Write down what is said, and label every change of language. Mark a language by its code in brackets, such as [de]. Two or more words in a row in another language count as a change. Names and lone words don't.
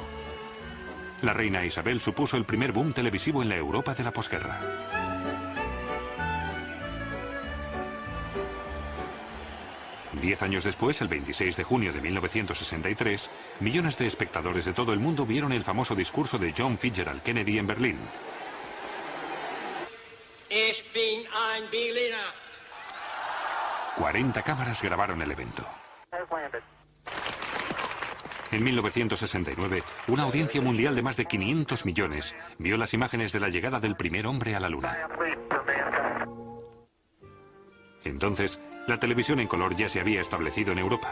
[es] La reina Isabel supuso el primer boom televisivo en la Europa de la posguerra. Diez años después, el 26 de junio de 1963, millones de espectadores de todo el mundo vieron el famoso discurso de John Fitzgerald Kennedy en Berlín. [de] Ich bin ein Berliner. [es] 40 cámaras grabaron el evento. En 1969, una audiencia mundial de más de 500 millones vio las imágenes de la llegada del primer hombre a la Luna. Entonces, la televisión en color ya se había establecido en Europa.